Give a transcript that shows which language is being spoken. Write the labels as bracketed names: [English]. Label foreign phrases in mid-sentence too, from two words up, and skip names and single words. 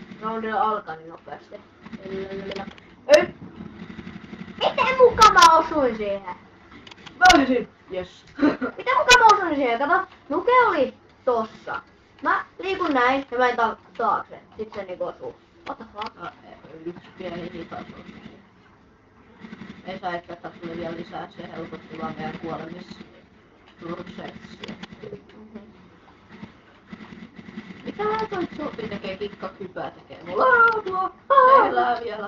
[Finnish] Roundi alkaa niin nopeasti. Ei. Miten muka mä osuin siihen? Löysin! Jes. Miten muka mä osuin siihen? Kato, nuke oli tossa. Mä liikun näin ja mä en taakse. Sit se niinku osuu. [English] What the fuck? [Finnish] No, yksi pieni hitaus on siihen. Ei saa ehkä ottaa sulle vielä lisää, se helpotti vaan meidän kuolemisprosessia. Mitä toi Sofi tekee? Kikkakypää tekee mulla. Se elää vielä.